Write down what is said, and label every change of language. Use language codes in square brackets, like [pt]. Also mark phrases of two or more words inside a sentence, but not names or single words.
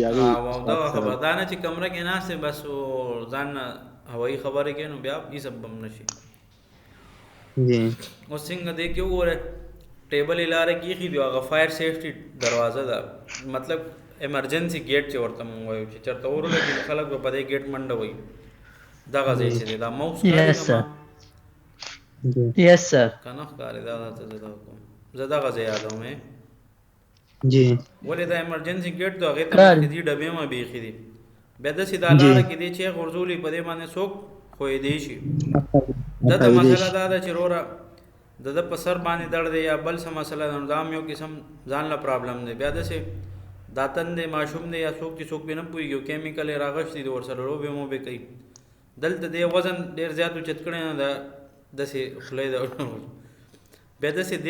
[ps] او دا خبر دا نه چې کمره کې ناست دی بس ځان نه هوایي خبرې کوي نو بیا هېڅ هم نشي جی. اوس څنګه دی کې وګوره ټیبل یې لاره کې ایښي دی هغه [en] fire safety [ps] دروازه ده مطلب [en] emergency gate [ps] چې ورته مونږ وایو چې چېرته اور ولګي نو خلک به په دې ګیټ منډه وایي دغه ځای چې دی دا موس [en] Yes, sir. [ps] جی. [en] Yes, sir. [ps] که نه ښکاري دا ته زه دا کوم زه دغه ځای یادوم جی. ولې دا [en] emergency gate [ps] دی هغې ته کار. مخکې دي ډبې ما بیخي دي بیا داسې دا جی. لاره کې دی چې غورځولي په دې باندې څوک ښویېدی شي دته مسله دا ده چې وروره د ده په سر باندې درد دی یا بل څه مسله ده نو دا هم یو قسم ځان له پرابلم دی بیا داسې دا تن دی ماشوم دی یا څوک چې څوک پرې نه پوهېږي او کیمیکل یې راغښتي دي ورسره لوبې موبې کوي دلته دی وزن ډېر زیات اوچت کړی نه ده داسې خوله یې بیا داسې دې